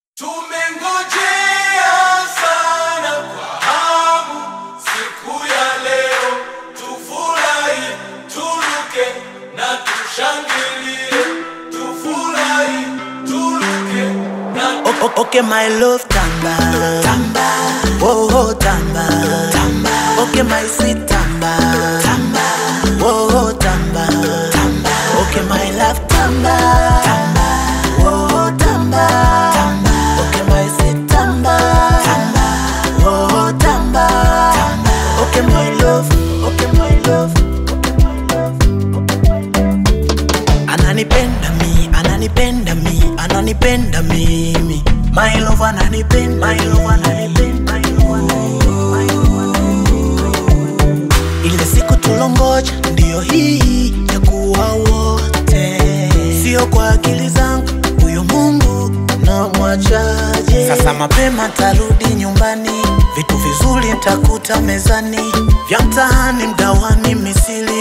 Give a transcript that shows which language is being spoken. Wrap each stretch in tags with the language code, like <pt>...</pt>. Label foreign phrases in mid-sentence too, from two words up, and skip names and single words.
<sw>Tumengojea sana kwa hamu siku ya leo, tufurahi, turuke na tushangilie, tufurahi, turuke na</sw> <en>Okay my love,</en> <sw>tamba, tamba. Oh, oh, tamba, tamba.</sw> <en>Okay my sweet,</en> <sw>tamba, tamba. Oh, oh, tamba, tamba.</sw> <en>Okay my love,</en> <sw>tamba, tamba. Oh, oh, tamba, tamba.</sw> <en>Okay my sweet,</en> <sw>tamba, tamba. Oh, oh, tamba, tamba.</sw> <en>Okay my love, okay my love, okay my love, okay my love.</en> <sw>Ananipenda mi, ananipenda mi, ananipenda mimi.</sw> <en>My love ananipenda, my love ananipenda, my love ananipenda, my love ananipenda.</en> <sw>Ile siku tulongoja ndio hii ya kuwa wote, sio kwa akili zangu, huyo Mungu na mwachaje. Sasa mapema tarudi nyumbani, vitu vizuri nitakuta mezani, vya mtaani mgawani misili.</sw>